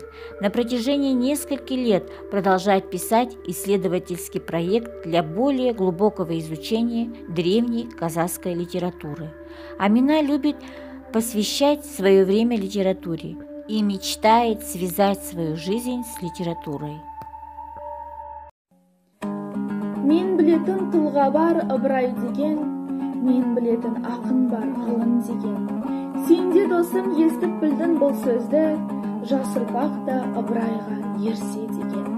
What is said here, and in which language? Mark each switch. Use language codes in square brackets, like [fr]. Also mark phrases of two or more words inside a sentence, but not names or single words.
[ru] На протяжении нескольких лет продолжает писать исследовательский проект для более глубокого изучения древней казахской литературы. Амина любит посвящать свое время литературе и мечтает связать свою жизнь с литературой. [kk] Мен білетін тұлға бар Ыбырай деген, мен білетін ақын бар ғылым деген. Сен де досым естіп білдің бұл сөзді, жас ұрпақ та Ыбырайға ерсе деген.